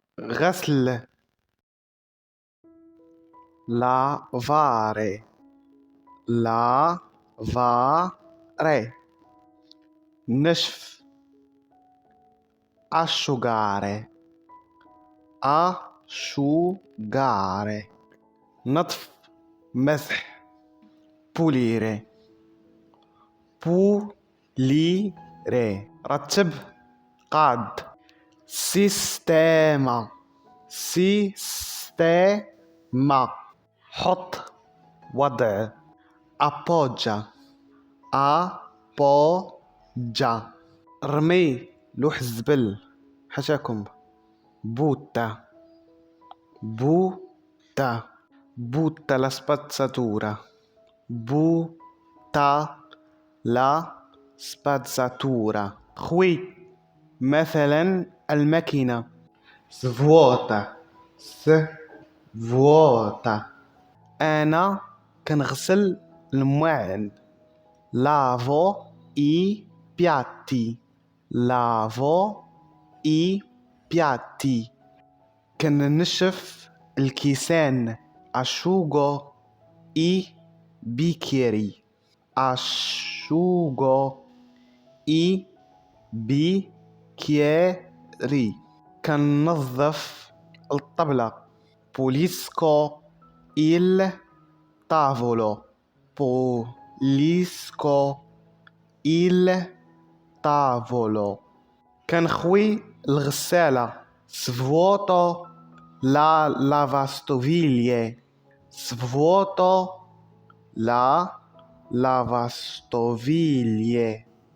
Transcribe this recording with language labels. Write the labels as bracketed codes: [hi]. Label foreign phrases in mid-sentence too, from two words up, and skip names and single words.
[ar] غسل. [it] lavare. lavare. [ar] نشف. asciugare. [it] asciugare. [ar] نطف. مسح. [it] pulire. pulire. [ar] رتب. قاد. [it] sistema. sistema. [ar] حط. وضع. [it] appoggia. appoggia. [ar] رمي. لوح الزبل. حاشاكم. [it] butta. butta. butta la spazzatura. butta la spazzatura. [ar] خوي. مثلا الماكينة. [it] svuota. svuota. [ar] أنا كنغسل المواعن. [it] lavo i piatti. lavo i piatti. [ar] كننشف الكيسان. [it] asciugo i bicchieri. asciugo i bicchieri. [ar] كننظف الطبلة. [it] pulisco il tavolo. pulisco il tavolo. [ar] كنخوي الغسالة. [it] svuoto la lavastoviglie. svuoto la lavastoviglie.